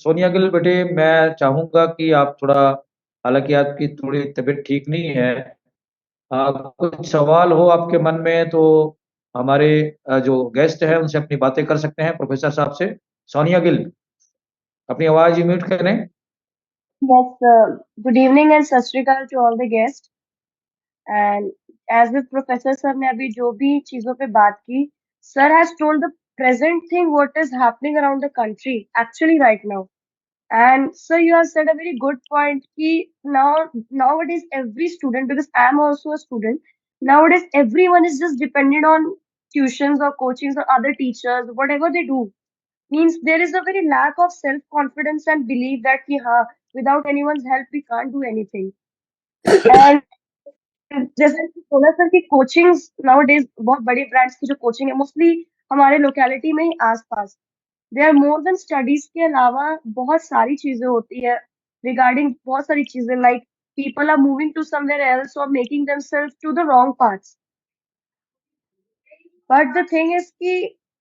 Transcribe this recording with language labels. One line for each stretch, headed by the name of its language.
Hindi: सोनिया गिल बेटे, मैं चाहूँगा कि आप थोड़ा, हालाँकि आपकी थोड़ी तबीयत ठीक नहीं है, कुछ सवाल हो आपके मन में तो हमारे जो गेस्ट हैं उनसे अपनी बातें कर सकते हैं प्रोफेसर साहब से। सोनिया गिल, अपनी आवाज़ म्यूट करें।
English: Yes, good evening and Sat Shri Akal to all the guests. And as with Professor Sir
Hindi: ने अभी जो भी चीजों पे बात की,
English: Sir has told the present thing what is happening around the country actually right now. And Sir, you have said a very good point कि nowadays every student, because I am also a student, nowadays everyone is just dependent on tuitions or coachings or other teachers, whatever they do. Means there is a very lack of self confidence and belief that
Hindi: कि हाँ,
English: without anyone's help we can't do anything.
Hindi: And जैसे कि बोला sir कि coachings now days बहुत बड़े brands की जो कोचिंग है मोस्टली हमारे लोकेलिटी में ही आसपास,
English: they are more than studies
Hindi: के अलावा बहुत सारी चीजें होती है
English: regarding बहुत सारी चीजें like people are moving to somewhere else और making themself to the wrong paths but the thing is कि